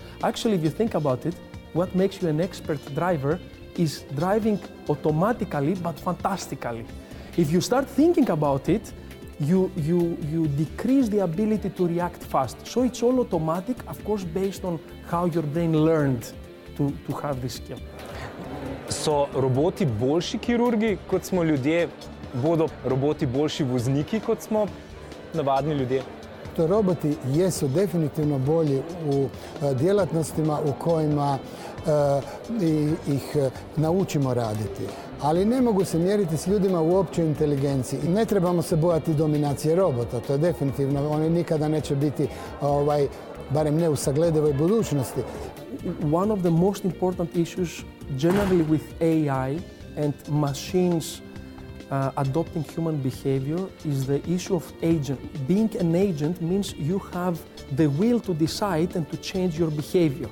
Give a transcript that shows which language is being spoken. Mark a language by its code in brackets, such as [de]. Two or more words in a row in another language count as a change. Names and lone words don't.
[en] Actually, if you think about it, what makes you an expert driver is driving automatically but fantastically. If you start thinking about it, you decrease the ability to react fast. So it's all automatic, of course, based on how your brain learned to have this skill. [sl] So roboti boljši kirurgi, kot smo ljudje? Bodo roboti boljši vozniki, kot smo navadni ljudje? [hr] Roboti jesu definitivno bolji u djelatnostima u kojima i ih naučimo raditi. Ali ne mogu se mjeriti s ljudima u općoj inteligenciji. Ne trebamo se bojati dominacije robota, to je definitivno, oni nikada neće biti, barem ne u sagledivoj budućnosti. [en] One of the most important issues generally with AI and machines adopting human behavior is the issue of agent. Being an agent means you have the will to decide and to change your behavior.